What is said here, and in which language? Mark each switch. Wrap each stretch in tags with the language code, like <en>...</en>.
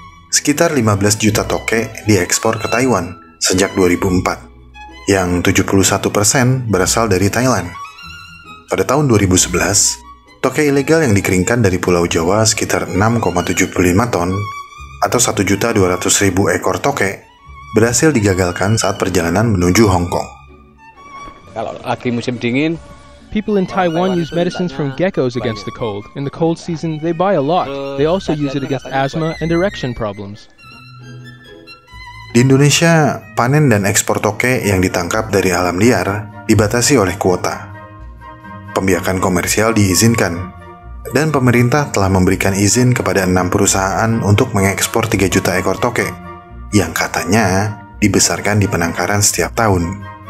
<id>sekitar 15 juta toke diekspor ke Taiwan sejak 2004, yang 71% berasal dari Thailand. Pada tahun 2011, toke ilegal yang dikeringkan dari Pulau Jawa sekitar 6,75 ton atau 1.200.000 ekor toke berhasil digagalkan saat perjalanan menuju Hong Kong. Kalau lagi musim dingin,</id> <en>people in Taiwan use medicines from geckos against the cold. In the cold season, they buy a lot. They also use it against asthma and erection problems.</en> <id>Di Indonesia, panen dan ekspor toke yang ditangkap dari alam liar dibatasi oleh kuota. Pembiakan komersial diizinkan, dan pemerintah telah memberikan izin kepada 6 perusahaan untuk mengekspor 3 juta ekor toke, yang katanya dibesarkan di penangkaran setiap tahun.</id>